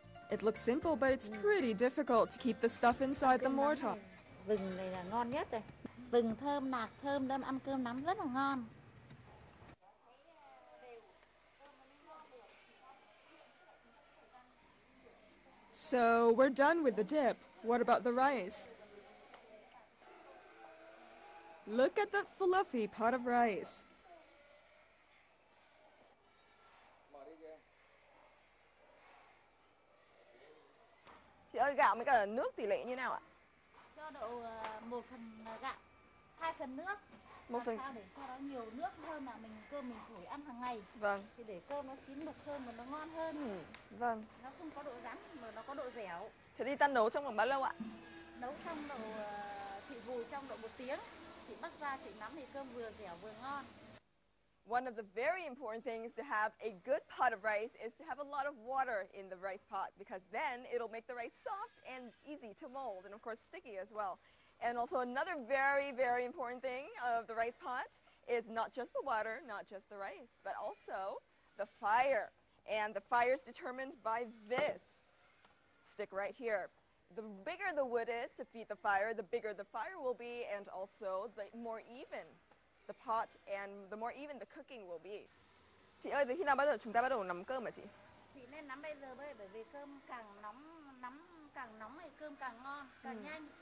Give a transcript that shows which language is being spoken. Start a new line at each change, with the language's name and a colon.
English: It looks simple, but it's pretty difficult to keep the stuff inside the mortar.
Vietnamese: Vừng này là ngon nhất đây. Vừng thơm, lạc thơm, đâm ăn cơm nắm rất là ngon.
English: So, we're done with the dip. What about the rice? Look at the fluffy pot of rice.
Vietnamese: Chị ơi, gạo với cả nước tỷ lệ như nào ạ? Cho độ 1 phần gạo, 2 phần nước. Sao để cho nó nhiều nước hơn mà cơm mình thổi ăn hàng ngày. Vâng. Thì để cơm nó chín mực hơn và nó ngon hơn. Vâng. Nó không có độ rắn mà nó có độ dẻo. Thế thì ta nấu trong vòng bao lâu ạ? Nấu trong độ chị vùi trong độ 1 tiếng. chị bắc ra chị nắm thì cơm vừa dẻo vừa ngon.
English: One of the very important things to have a good pot of rice is to have a lot of water in the rice pot, because then it'll make the rice soft and easy to mold, and of course sticky as well. And also another very, very important thing of the rice pot is not just the water, not just the rice, but also the fire. And the fire is determined by this stick right here. The bigger the wood is to feed the fire, the bigger the fire will be, and also the more even the pot and the more even the cooking will be.
Vietnamese: Chị ơi, từ khi nào chúng ta bắt đầu nắm cơm hả chị? Chị nên nắm bây giờ bởi vì cơm càng nóng thì cơm càng ngon, càng nhanh.